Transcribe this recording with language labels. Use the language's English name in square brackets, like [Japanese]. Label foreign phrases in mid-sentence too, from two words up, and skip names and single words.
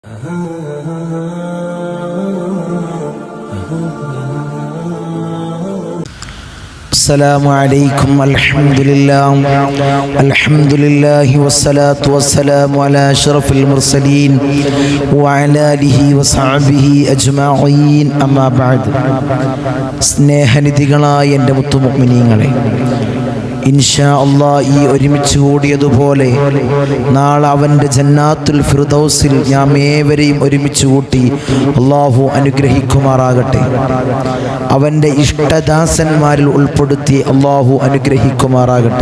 [Arabic] السلام عليكم الحمد لله والصلاة والسلام على أشرف المرسلين وعلى آله وصحبه أجمعين أما بعد [Malayalam] സ്നേഹനിധികളായ എൻ്റെ മുത്തുമുഅ്മിനീങ്ങളെ, [Arabic] إن شاء الله [Malayalam] ഈ ഒരുമിച്ച് കൂടിയതുപോലെ നാളെ അവൻ്റെ ജന്നാത്തുൽ ഫിർദൗസിൽ നാം ഏവരെയും ഒരുമിച്ച് കൂട്ടി അല്ലാഹു അനുഗ്രഹിക്കുമാറാകട്ടെ. അവൻ്റെ ഇഷ്ടദാസന്മാരിൽ ഉൾപ്പെടുത്തി അല്ലാഹു അനുഗ്രഹിക്കുമാറാകട്ടെ.